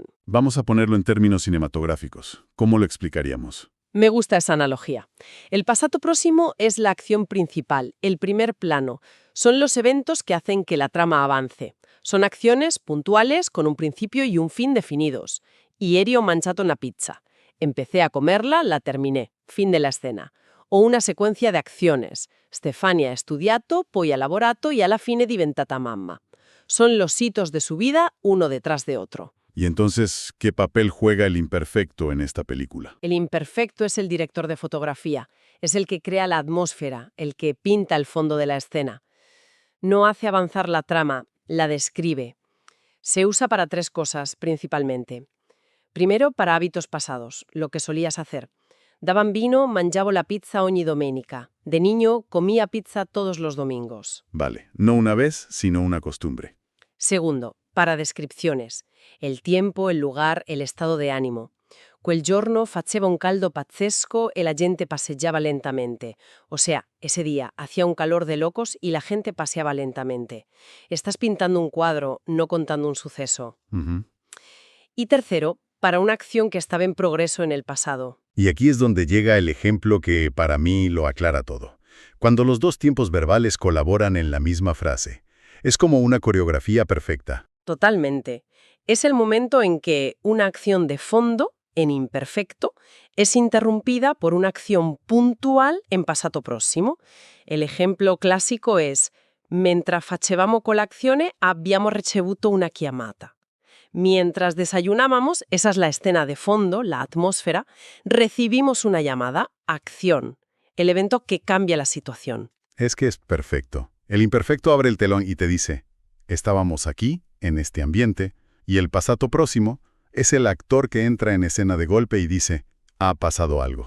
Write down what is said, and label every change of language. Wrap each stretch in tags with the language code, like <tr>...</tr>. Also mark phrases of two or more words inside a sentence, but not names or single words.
<es>Vamos a ponerlo en términos cinematográficos. ¿Cómo lo explicaríamos? Me gusta esa analogía. El</es> <it>passato próximo</it> <es>es la acción principal, el primer plano. Son los eventos que hacen que la trama avance. Son acciones puntuales con un principio y un fin definidos.</es> <it>Ieri ho mangiato una pizza.</it> <es>Empecé a comerla, la terminé. Fin de la escena. O una secuencia de acciones.</es> <it>Stefania ha studiato, poi ha lavorato y alla fine è diventata mamma.</it> <es>Son los hitos de su vida uno detrás de otro. Y entonces, ¿qué papel juega el imperfecto en esta película? El imperfecto es el director de fotografía. Es el que crea la atmósfera, el que pinta el fondo de la escena. No hace avanzar la trama, la describe. Se usa para 3 cosas, principalmente. Primero, para hábitos pasados, lo que solías hacer.</es> <it>Da bambino mangiavo la pizza ogni domenica.</it> <es>De niño comía pizza todos los domingos. Vale, no una vez, sino una costumbre. Segundo, para descripciones. El tiempo, el lugar, el estado de ánimo.</es> <it>Quel giorno faceva un caldo pazzesco e la gente passeggiava lentamente.</it> <es>O sea, ese día hacía un calor de locos y la gente paseaba lentamente. Estás pintando un cuadro, no contando un suceso. Ujú. Y tercero, para una acción que estaba en progreso en el pasado. Y aquí es donde llega el ejemplo que para mí lo aclara todo. Cuando los dos tiempos verbales colaboran en la misma frase. Es como una coreografía perfecta. Totalmente. Es el momento en que una acción de fondo, en imperfecto, es interrumpida por una acción puntual en</es> <it>passato prossimo.</it> <es>El ejemplo clásico es:</es> <it>mentre facevamo colazione abbiamo ricevuto una chiamata.</it> <es>Mientras desayunábamos, esa es la escena de fondo, la atmósfera, recibimos una llamada, acción, el evento que cambia la situación. Es que es perfecto. El imperfecto abre el telón y te dice, estábamos aquí, en este ambiente, y el</es> <it>passato próximo</it> <es>es el actor que entra en escena de golpe y dice, ha pasado algo.</es>